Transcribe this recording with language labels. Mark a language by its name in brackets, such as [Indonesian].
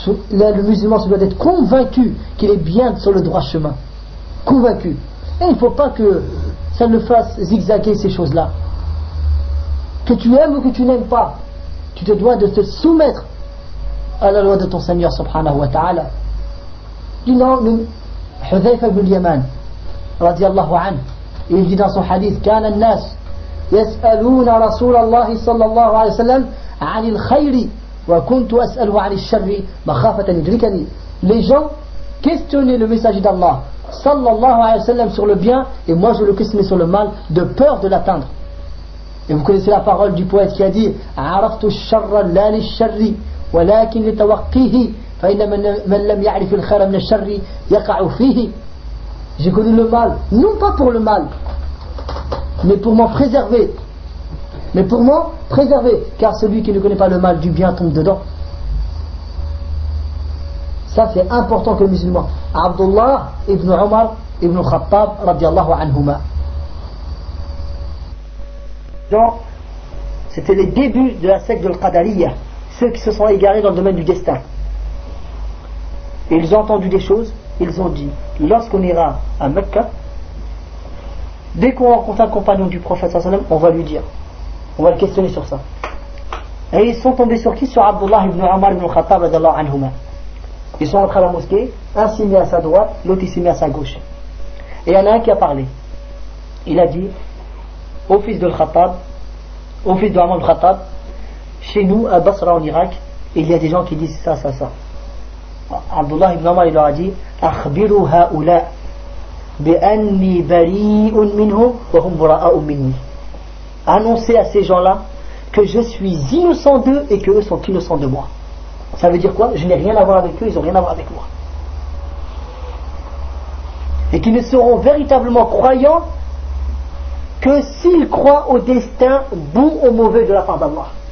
[French] Là, le musulman se doit d'être convaincu qu'il est bien sur le droit chemin. Convaincu. Et il ne faut pas que ça le fasse zigzaguer, ces choses-là. Que tu aimes ou que tu n'aimes pas, tu te dois de te soumettre à la loi de ton Seigneur subhanahu wa ta'ala. Dis-nous, Hudhayfa ibn Yaman, radiallahu anhu. Il dit dans son hadith, [Arabic] كان الناس يسألون رسول الله صلى الله عليه وسلم عن الخير وكنت أسأله عن الشر مخافة أن يدركني. [French] Les gens questionnaient le messager d'Allah [Arabic] صلى الله عليه وسلم [French] sur le bien, et moi je le questionnais sur le mal, de peur de l'atteindre. Et vous connaissez la parole du poète qui a dit, [Arabic] عرفت الشر لا للشر ولكن لتوقيه فإن من لم يعرف الخير من الشر يقع فيه. [French] J'ai connu le mal, non pas pour le mal, mais pour m'en préserver. Mais pour m'en préserver, car celui qui ne connaît pas le mal du bien tombe dedans. Ça, c'est important que le musulman. Abdullah ibn Omar ibn Khattab, radiallahu anhuma. Donc, c'était les débuts de la secte de l'Qadariyya, ceux qui se sont égarés dans le domaine du destin. Ils ont entendu des choses. Ils ont dit, lorsqu'on ira à Mecca, dès qu'on rencontre un compagnon du prophète, on va lui dire, on va le questionner sur ça. Et ils sont tombés sur qui? Sur Abdullah ibn Omar ibn Khattab, radiallahu anhum. Ils sont entrés à la mosquée, un s'est mis à sa droite, l'autre s'est mis à sa gauche. Et il y en a un qui a parlé. Il a dit, au fils de Khattab, au fils de Omar ibn Khattab, chez nous, à Basra en Irak, il y a des gens qui disent ça, ça, ça. [Arabic] Abdullah ibn Omar, [French] il leur a dit, [Arabic] أخبروا هؤلاء بأني بريء منهم وهم براء مني. [French] Annoncez à ces gens-là que je suis innocent d'eux et que eux sont innocents de moi. Ça veut dire quoi? Je n'ai rien à voir avec eux, ils n'ont rien à voir avec moi. Et qu'ils ne seront véritablement croyants que s'ils croient au destin bon ou mauvais de la part d'Allah.